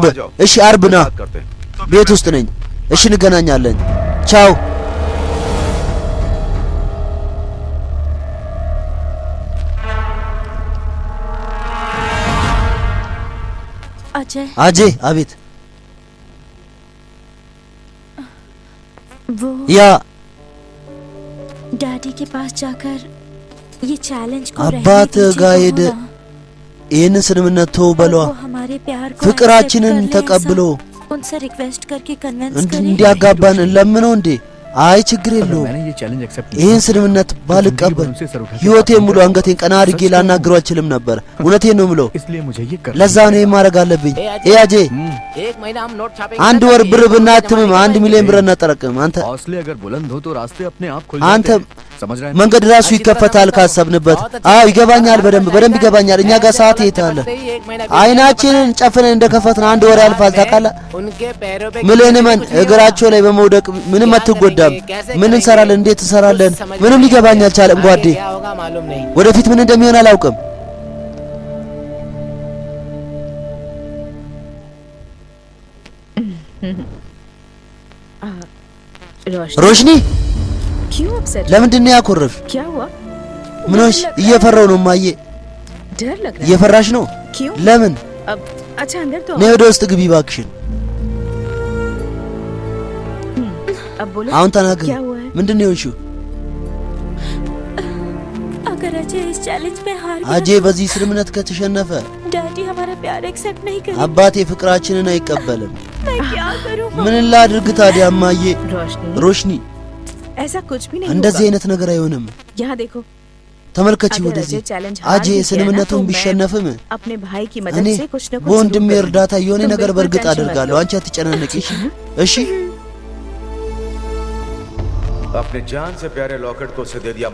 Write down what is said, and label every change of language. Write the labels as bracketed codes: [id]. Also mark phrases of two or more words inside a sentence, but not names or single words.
[am] እሺ አርብ ና፣ ቤት ውስጥ ነኝ። እሺ እንገናኛለን። ቻው። अजय አቤት። [hi] वो [am] ያ [hi] डैडी के पास जाकर ये चैलेंज को [am] አባት ጋር ሄደ ይህንን ስምምነት ተው በለዋ። ፍቅራችንን ተቀብሎ [hi] उनसे रिक्वेस्ट करके कन्विंस [am] እንዲያጋባን ለምነው እንዴ? አይ ችግር የለውም። ይህን ስምምነት ባልቀበል ህይወቴን ሙሉ አንገቴን ቀና አድርጌ ላናግረው አልችልም ነበር። እውነቴን ነው የምለው። ለዛ ነው ማድረግ አለብኝ። አጄ አንድ ወር ብር ብናትምም 1 ሚሊዮን ብር እናጠራቅም። አንተ መንገድ ራሱ ይከፈታል ካሰብንበት። አዎ ይገባኛል፣ በደንብ ይገባኛል። እኛ ጋር ሰዓት ይታለ አይናችንን ጨፍነን እንደከፈትን 1 ወር ያልፋል። ታውቃለህ? ሚሊዮን እግራቸው ላይ በመውደቅ ምንም አትጎዳም። ምን እንሰራለን? እንዴት እንሰራለን? ምንም ሊገባኝ አልቻለም ጓዴ። ወደፊት ምን እንደሚሆን አላውቅም። रोशनी [hi] क्यों अपसेट? [am] ለምንድን ነው ያኮረፍ? [hi] क्या हुआ? [am] ምንሽ? እየፈራው ነው ማዬ። [hi] डर लग रहा है? [am] እየፈራሽ ነው? [hi] क्यों? [am] ለምን? [hi] अब अच्छा अंदर तो [am] ነይ ወደ ውስጥ ግቢ እባክሽን። [hi] अब बोलो [am] አሁን ተናገር። [hi] क्या हुआ है? [am] ምንድን ነው የሆንሽው? [hi] अगर अजय इस चैलेंज में हार गया, [am] አጄ በዚህ ስምምነት ከተሸነፈ [hi] डैडी हमारा प्यार एक्सेप्ट नहीं करेंगे। [am] አባቴ ፍቅራችንን አይቀበልም። [hi] मैं क्या करूं? [am] ምን ላድርግ ታዲያ ማዬ? [hi] रोशनी [am] ሮሽኒ [hi] ऐसा कुछ भी नहीं [am] እንደዚህ [hi] होगा। [am] አይነት ነገር አይሆንም። [hi] यहाँ देखो, [am] ተመልከቺ [hi] अगर [am] ወደዚህ። [hi] अजय चैलेंज [am] አጄ [hi] हार भी गया ना, [am] ስምምነቱን [hi] तो मैं [am] ቢሸነፍም [hi] अपने भाई की [am] እኔ [hi] मदद से कुछ न कुछ [am] በወንድሜ [hi] जरूर [am] እርዳታ የሆነ [hi] तुम [am] ነገር [hi] बिल्कुल [am] በእርግጥ [hi] टेंशन मत [am] አደርጋለሁ። [hi] लो। [am] አንቺ አትጨናነቂ እሺ? [hi] अपने जान से प्यारे लॉकेट को उसे दे दिया।